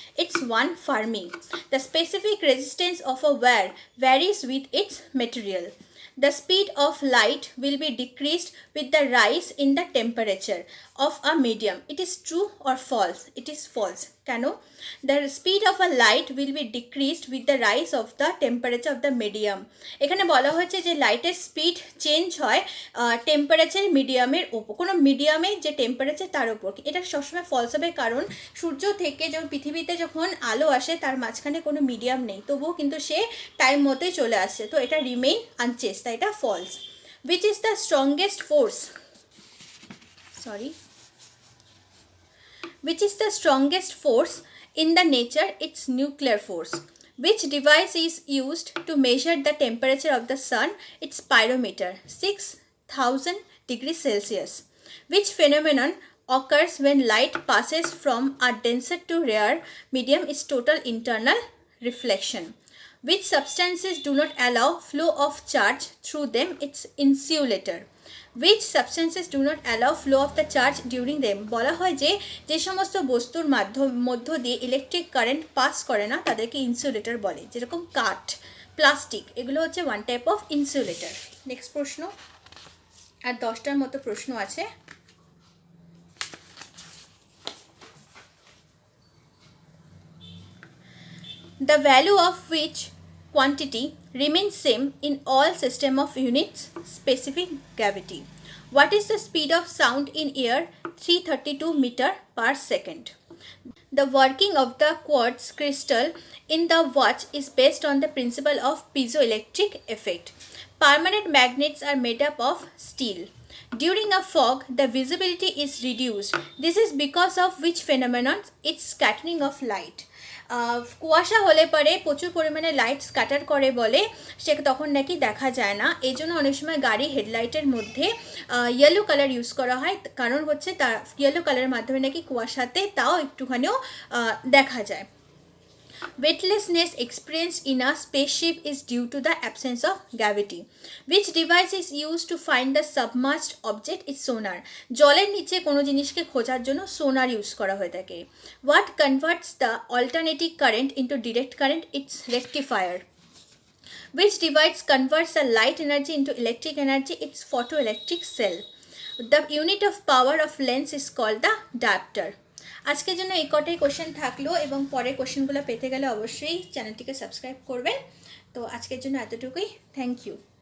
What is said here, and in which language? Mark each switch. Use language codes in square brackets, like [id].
[en] It's 1 Fermi. The specific resistance of a wire varies with its material. The speed of light will be decreased with the rise in the temperature of a medium. It is true or false? It is false. [bn] Kano? [en] The speed of a light will be decreased with the rise of the temperature of the medium. [bn] এখানে বলা হয়েছে যে লাইটের speed change হয় temperature মিডিয়ামের ওপর, কোনো মিডিয়ামে যে টেম্পারেচার তার উপর। এটা সবসময় ফলস হবে, কারণ সূর্য থেকে যখন পৃথিবীতে যখন আলো আসে তার মাঝখানে কোনো মিডিয়াম নেই, তবুও কিন্তু সে টাইম মতোই চলে আসছে, তো এটা রিমেইন আনচেঞ্জ, তাই এটা false. [en] Which is the strongest force? Which is the strongest force in the nature? It's nuclear force. Which device is used to measure the temperature of the sun? It's pyrometer, 6000 degrees Celsius. Which phenomenon occurs when light passes from a denser to rare medium? Is total internal reflection. Which substances do not allow flow of charge through them? It's insulator. Which substances do not allow flow of the charge during them? [bn] বলা হয় যে যে সমস্ত বস্তুর মধ্য দিয়ে electric current pass করে না তাদেরকে ইনসুলেটর বলে, যেরকম কাঠ, প্লাস্টিক, এগুলো হচ্ছে one type of insulator. Next প্রশ্ন, আর 10টার মতো প্রশ্ন আছে। [en] The value of which quantity remains same in all system of units? Specific gravity. What is the speed of sound in air? 332 meter per second. The working of the quartz crystal in the watch is based on the principle of piezoelectric effect. Permanent magnets are made up of steel. During a fog, the visibility is reduced. This is because of which phenomenon? It's scattering of light. [bn] কুয়াশা হলে পরে প্রচুর পরিমাণে light scatter করে বলে সে তখন নাকি দেখা যায় না। এই জন্য অনেক সময় গাড়ি হেডলাইটের মধ্যে ইয়েলো কালার ইউজ করা হয়, কারণ হচ্ছে তার ইয়েলো কালারের মাধ্যমে নাকি কুয়াশাতে তাও একটুখানিও দেখা যায়। [en] Weightlessness experienced in a spaceship is due to the absence of gravity. Which device is used to find the submerged object? Is sonar. [bn] জলের নিচে কোনো জিনিসকে খোঁজার জন্য সোনার ইউজ করা হয়ে থাকে। [en] What converts the alternating current into direct current? It's rectifier. Which device converts the light energy into electric energy? It's photoelectric cell. The unit of power of lens is called the diopter. [bn] আজকের জন্য এই কটাই question থাকলো, এবং পরের কোশ্চেনগুলো পেতে গেলে অবশ্যই চ্যানেলটিকে সাবস্ক্রাইব করবেন। তো আজকের জন্য এতটুকুই, থ্যাংক ইউ।